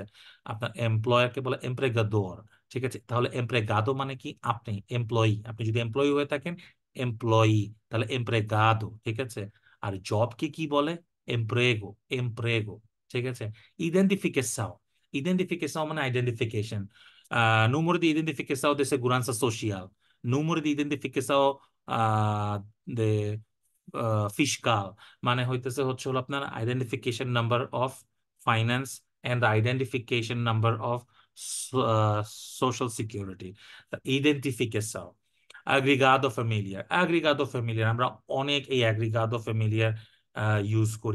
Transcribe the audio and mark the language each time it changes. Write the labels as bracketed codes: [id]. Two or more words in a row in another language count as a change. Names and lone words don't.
[bn] আপনার এমপ্লয়ারকে বলে এমপ্রেগাদোর। ঠিক আছে? তাহলে এমপ্রেগাদো মানে কি? আপনি এমপ্লয়ি, আপনি যদি এমপ্লয়ি হয়ে থাকেন, এমপ্লয়ি, তাহলে এমপ্রেগাদো। ঠিক আছে? আর জবকে কি বলে? এমপ্রেগো, এমপ্রেগো। ঠিক আছে? ইডেন্টিফিকেশন, ইডেন্টিফিকেশন মানে আইডেন্টিফিকেশন। [pt] número de identificação de segurança social, número de identificação de ফিসকাল, [bn] মানে হইতেছে হচ্ছে হলো আপনার [en] identification number of finance and identification number of social security. [bn] ইডেন্টিফিকেশন। [pt] agregado familiar, agregado familiar [bn] আমরা অনেক এই [pt] agregado familiar [bn] ইউজ করি।